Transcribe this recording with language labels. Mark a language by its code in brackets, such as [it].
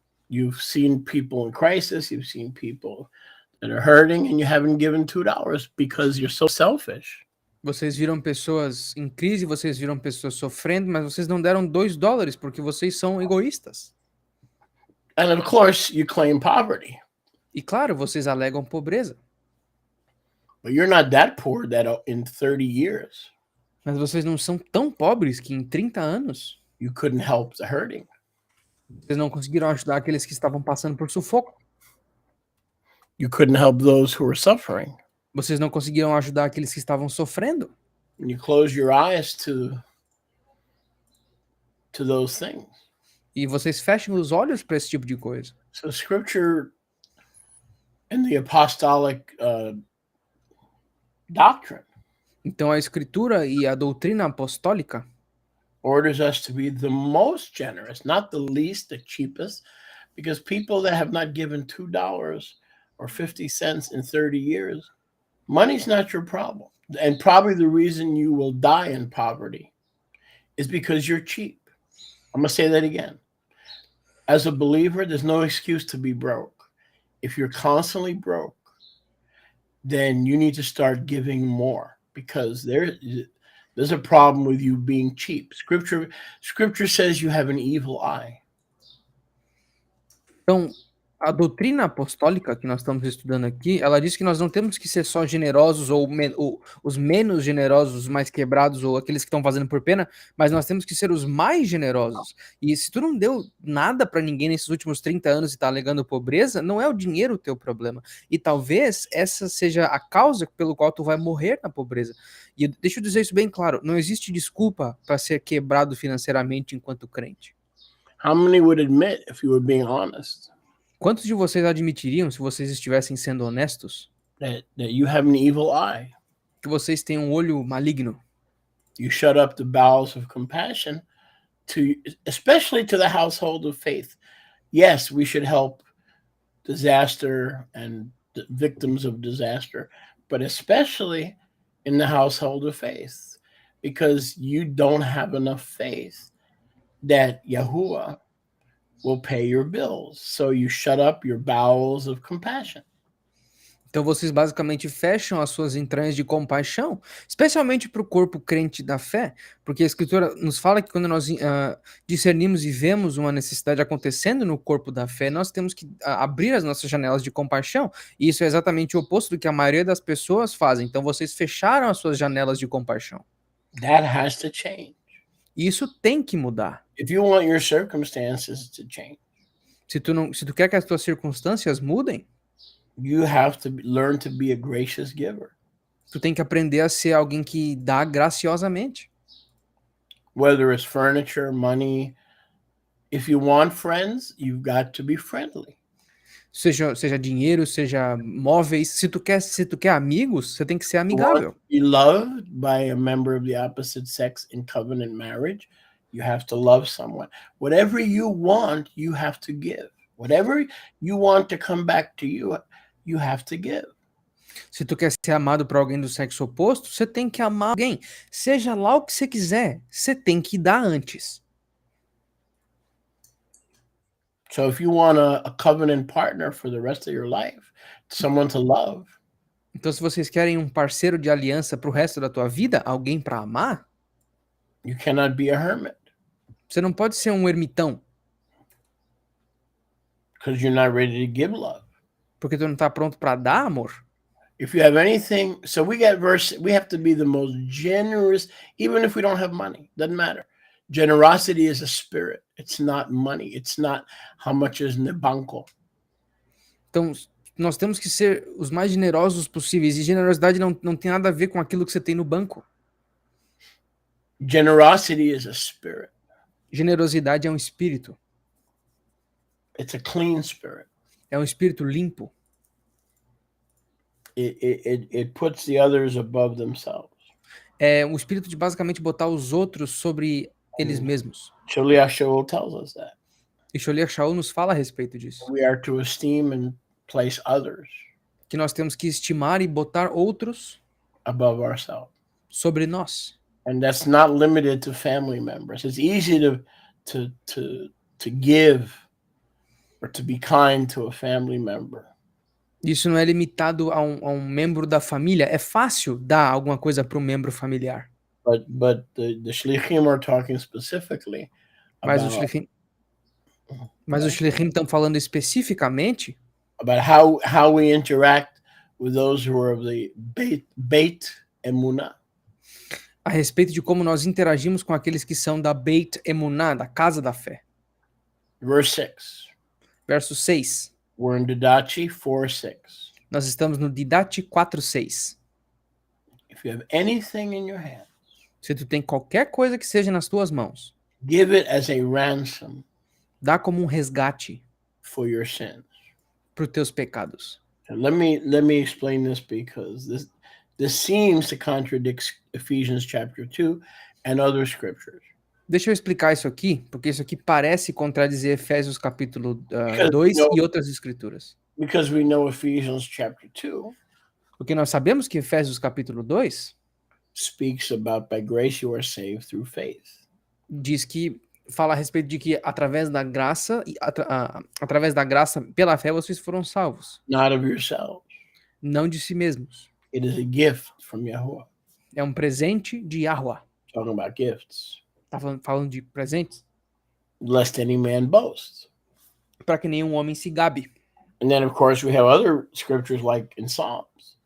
[en] you've seen people in crisis, you've seen people that are hurting, and you haven't given $2 because you're so selfish. [pt] vocês viram pessoas em crise, vocês viram pessoas sofrendo, mas vocês não deram $2 porque vocês são egoístas. [en] And of course, you claim poverty, [pt] E claro, vocês alegam pobreza, [en] but you're not that poor that in 30 years [pt] mas vocês não são tão pobres que em 30 anos [en] you couldn't help the hurting. [pt] vocês não conseguiram ajudar aqueles que estavam passando por sufoco. [en] You couldn't help those who were suffering. [pt] Vocês não conseguiram ajudar aqueles que estavam sofrendo. [en] And you close your eyes to those things. [pt] E vocês fecham os olhos para esse tipo de coisa. [en] So scripture and the apostolic doctrine [pt] Então a escritura e a doutrina apostólica [en] orders us to be the most generous, not the least, the cheapest, because people that have not given $2 or 50 cents in 30 years, money's not your problem. And probably the reason you will die in poverty is because you're cheap. I'm going to say that again. As a believer, there's no excuse to be broke. If you're constantly broke, then you need to start giving more, because there's a problem with you being cheap. Scripture says you have an evil eye. [pt] Então, a doutrina apostólica que nós estamos estudando aqui, ela diz que nós não temos que ser só generosos ou os menos generosos, os mais quebrados ou aqueles que estão fazendo por pena, mas nós temos que ser os mais generosos. E se tu não deu nada para ninguém nesses últimos 30 anos e está alegando pobreza, não é o dinheiro o teu problema. E talvez essa seja a causa pelo qual tu vai morrer na pobreza. E deixa eu dizer isso bem claro, não existe desculpa para ser quebrado financeiramente enquanto crente. [en] How many would admit, if you were being honest, [pt] Quantos de vocês admitiriam, se vocês estivessem sendo honestos, [en] that you have an evil eye? [pt] que vocês têm um olho maligno? [en] You shut up the bowels of compassion, especially to the household of faith. Yes, we should help disaster and the victims of disaster, but especially in the household of faith, because you don't have enough faith that Yahuwah will pay your bills. So you shut up your bowels of compassion. [pt] Então vocês basicamente fecham as suas entranhas de compaixão, especialmente para o corpo crente da fé, porque a Escritura nos fala que quando nós discernimos e vemos uma necessidade acontecendo no corpo da fé, nós temos que abrir as nossas janelas de compaixão, e isso é exatamente o oposto do que a maioria das pessoas fazem. Então vocês fecharam as suas janelas de compaixão. [en] That has to change. [pt] E isso tem que mudar. [en] If you want your circumstances to change, [pt] Se tu quer que as tuas circunstâncias mudem, [en] you have to learn to be a gracious giver. [pt] tu tem que aprender a ser alguém que dá graciosamente. [en] Whether it's furniture, money, if you want friends, you've got to be friendly. [pt] Seja dinheiro, seja móveis. Se tu quer amigos, você tem que ser amigável. [en] Be loved by a member of the opposite sex in covenant marriage, you have to love someone. Whatever you want, you have to give. Whatever you want to come back to you, you have to give. [pt] Se tu quer ser amado por alguém do sexo oposto, você tem que amar alguém. Seja lá o que você quiser, você tem que dar antes. [en] So if you want a covenant partner for the rest of your life, someone to love, [pt] Então, se vocês querem um parceiro de aliança pro resto da tua vida, alguém para amar, [en] you cannot be a hermit [pt] você não pode ser um ermitão, [en] because you're not ready to give love. [pt] porque tu não tá pronto para dar amor. [en] If you have anything, so we have to be the most generous, even if we don't have money, doesn't matter. Generosity is a spirit. It's not money. It's not how much is [pt] no banco. Então, nós temos que ser os mais generosos possíveis. E generosidade não tem nada a ver com aquilo que você tem no banco. [en] Generosity is a spirit. [pt] Generosidade é um espírito. [en] It's a clean spirit. [pt] É um espírito limpo. [en] It puts the others above themselves. [pt] É um espírito de basicamente botar os outros sobre eles mesmos. [en] Cholia Shaul tells us that. [pt] E Cholia Shaul nos fala a respeito disso. [en] We are to esteem and place others [pt] Que nós temos que estimar e botar outros [en] above ourselves. [pt] sobre nós. [en] And that's not limited to family members. It's easy to give or to be kind to a family member. [pt] Isso não é limitado a um membro da família. É fácil dar alguma coisa para um membro familiar. [en] But the shlichim are talking specifically [pt] Mas os [en] about, [pt] shlichim estão falando especificamente [en] about how we interact with those who are of the Beit Emunah. [pt] a respeito de como nós interagimos com aqueles que são da Beit Emunah, da casa da fé. [en] Verse 6. [pt] Verso 6. [en] We're in Didachi 4:6. [pt] Nós estamos no Didache 4:6. [en] If you have anything in your hand, [pt] Se tu tem qualquer coisa que seja nas tuas mãos, [en] give it as a ransom [pt] dá como um resgate [en] for your sins. [pt] para os teus pecados. [en] And let me explain this, because this seems to contradict Ephesians chapter 2 and other scriptures. [pt] Deixa eu explicar isso aqui, porque isso aqui parece contradizer Efésios capítulo [en] Because [pt] 2 [en] we know- [pt] e outras escrituras. [en] Because we know Ephesians chapter 2 [pt] Porque nós sabemos que Efésios capítulo 2 [en] speaks about by grace you are saved through faith. [pt] diz que fala a respeito de que através da graça através da graça pela fé vocês foram salvos, [en] Not of yourselves. [pt] não de si mesmos. [en] It is a gift from Yahuwah. [pt] É um presente de Yahweh. [en] Talking about gifts. [pt] Tá falando de presentes [en] Lest any man boast. [pt] para que nenhum homem se gabe. [en] And then, of course, we have other scriptures like in Psalms,